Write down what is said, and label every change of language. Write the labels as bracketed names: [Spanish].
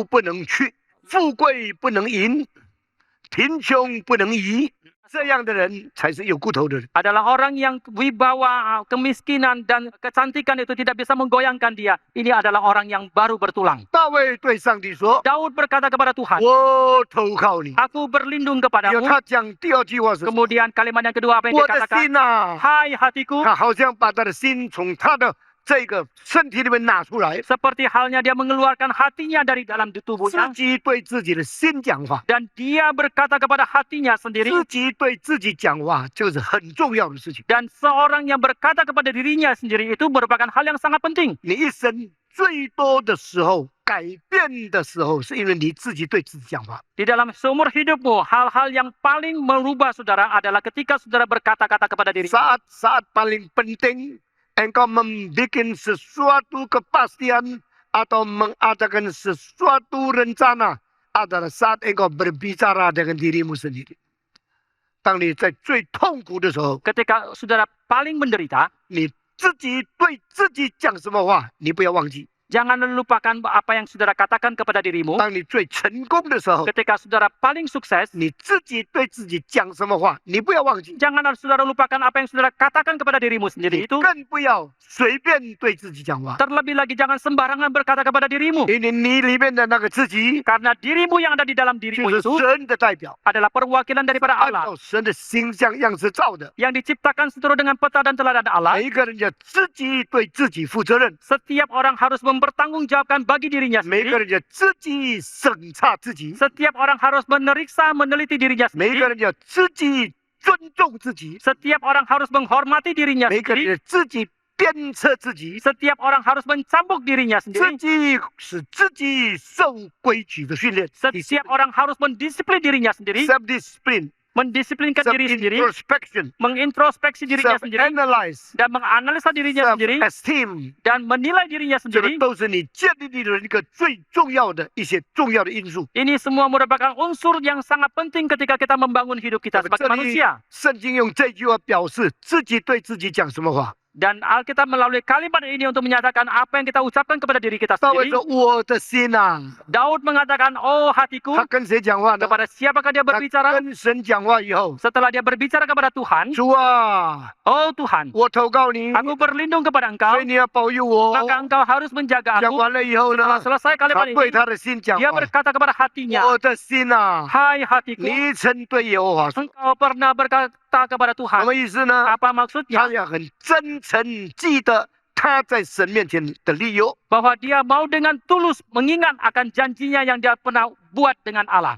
[Chinese] 武不能屈，富贵不能淫，贫穷不能移。这样的人才是有骨头的人。 [Indonesian] adalah orang yang wibawa, kemiskinan, dan kecantikan itu tidak bisa menggoyangkan dia. Ini adalah orang yang baru bertulang. [Chinese] 大卫对上帝说 [Indonesian] Daud berkata kepada Tuhan, [Chinese] 我投靠你。 [Indonesian] Aku berlindung [Chinese] 有 [Indonesian] kepadamu. [Chinese] 他讲第二句话是： [Indonesian] Kemudian kalimat yang kedua apa yang [Chinese] 我 [Indonesian] dia [Chinese] 的 [Indonesian] katakan? [Chinese] 心呐、 [Indonesian] Hai hatiku, [Chinese] 他好像把他的心从他的这个身体里面拿出来， [Indonesian] Seperti halnya dia mengeluarkan hatinya dari dalam [Chinese] 自 [Indonesian] tubuhnya. [Chinese] 己对自己的心讲话。 [Indonesian] Dan dia berkata kepada hatinya sendiri. [Chinese] 自己对自己讲话，这是很重要的事情。 [Indonesian] Dan seorang yang berkata kepada dirinya sendiri itu merupakan hal yang sangat penting. [Chinese] 你一生最多的时候，改变的时候，是因为你自己对自己讲话。 [Indonesian] Di dalam seumur hidupmu, hal-hal yang paling merubah saudara adalah ketika saudara berkata-kata kepada diri. Saat paling penting, engkau membuat sesuatu kepastian atau mengadakan sesuatu rencana adalah saat engkau berbicara dengan dirimu sendiri. [Chinese] 当你在最痛苦的时候， [Indonesian] Ketika saudara paling menderita, [Chinese] 你自己对自己讲什么话，你不要忘记。 [Indonesian] jangan lupakan apa yang saudara katakan kepada dirimu. [Chinese] 当你最成功的时候， [Indonesian] Ketika saudara paling sukses, [Chinese] 你自己对自己讲什么话，你不要忘记。 [Indonesian] jangan saudara lupakan apa yang saudara katakan kepada dirimu [Chinese] 你 [Indonesian] sendiri itu. [Chinese] 更不要随便对自己讲话， [Indonesian] Terlebih lagi jangan sembarangan berkata kepada dirimu. [Chinese] 因为你里面的那个自己 [Indonesian] Karena dirimu yang ada di dalam [Chinese] 就 [Indonesian] dirimu [Chinese] 是 [Indonesian] itu [Chinese] 神的代表， [Indonesian] adalah perwakilan daripada [Chinese] 按 [Indonesian] Allah [Chinese] 照神的形象样式造的。 [Indonesian] yang diciptakan seturut dengan peta dan teladan Allah. [Chinese] 每一个人要自己对自己负责任， [Indonesian] Setiap orang harus mempertanggungjawabkan bagi dirinya [Chinese] 每个 [Indonesian] sendiri. [Chinese] 人要自己审查自己， [Indonesian] Setiap orang harus memeriksa, meneliti dirinya [Chinese] 每个 [Indonesian] sendiri. [Chinese] 人要自己尊重自己， [Indonesian] Setiap orang harus menghormati dirinya [Chinese] 每个人 [Indonesian] sendiri. [Chinese] 要自己鞭策自己， [Indonesian] Setiap orang harus mencambuk dirinya [Chinese] 自 [Indonesian] sendiri. [Chinese] 己使自己受规矩的训练 [Indonesian] Setiap orang harus mendisiplin dirinya sendiri. [English] ，self discipline， [Indonesian] Mendisiplinkan [English] self [Indonesian] diri sendiri. [English] introspection， [Indonesian] Mengintrospeksi dirinya [English] self [Indonesian] sendiri. [English] analyze， [Indonesian] Dan menganalisa dirinya [English] self [Indonesian] sendiri. [English] esteem， [Indonesian] Dan menilai dirinya [Chinese] 这个 [Indonesian] sendiri. [Chinese] 都是你建立你的一个最重要的一些重要的因素。 [Indonesian] Ini semua merupakan unsur yang sangat penting ketika kita membangun hidup kita sebagai [Chinese] 这里 [Indonesian] manusia. [Chinese] 圣经用这句话表示自己对自己讲什么话。 [Indonesian] Dan Alkitab melalui kalimat ini untuk menyatakan apa yang kita ucapkan kepada diri kita [Chinese] 大卫说：“我的心啊， [Indonesian] Daud mengatakan, oh hatiku, [Chinese] 他跟谁讲话呢？ [Indonesian] kepada siapakah dia [Chinese] 他 [Indonesian] berbicara? [Chinese] 跟神讲话以后， [Indonesian] Setelah dia berbicara kepada Tuhan, [Chinese] 主啊， [Indonesian] oh Tuhan, [Chinese] 我投告你， [Indonesian] aku berlindung kepada [Chinese] 所 [Indonesian] Engkau, [Chinese] 以你要保佑我。 [Indonesian] maka Engkau harus menjaga [Chinese] 讲 [Indonesian] aku. [Chinese] 完了以后 [Indonesian] Setelah [Chinese] 呢， [Indonesian] selesai [Chinese] 他 [Indonesian] kalimat [Chinese] 对 [Indonesian] ini, [Chinese] 他的心讲 [Indonesian] dia [Chinese] 话： [Indonesian] berkata kepada hatinya, [Chinese] 我的心啊， [Indonesian] hai hatiku, [Chinese] 你曾对耶和华说， [Indonesian] engkau pernah berkata kepada [Chinese] 什 [Indonesian] Tuhan. [Chinese] 么意思呢？ [Indonesian] Apa maksudnya? [Chinese] 他要很真诚记得他在神面前的理由。 [Indonesian] Bahwa dia mau dengan tulus mengingat akan janjinya yang dia pernah buat dengan Allah.